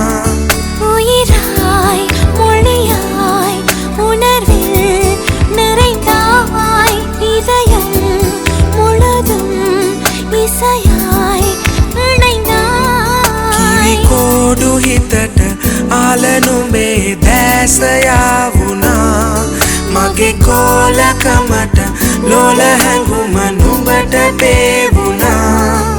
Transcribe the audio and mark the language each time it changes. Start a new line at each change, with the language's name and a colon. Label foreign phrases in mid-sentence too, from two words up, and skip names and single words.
Tamil: உயிராய் மொழியாய் உணர்வில் நிறைந்தாய் இதயம் முழுதும் இசையாய் இணைந்தாய்
Sinhala: කොඩු හිතට ආල නුඹේ දැස යාවුණා මගේ කෝලකමට ලෝල හැඟුම නුඹට පේවුණා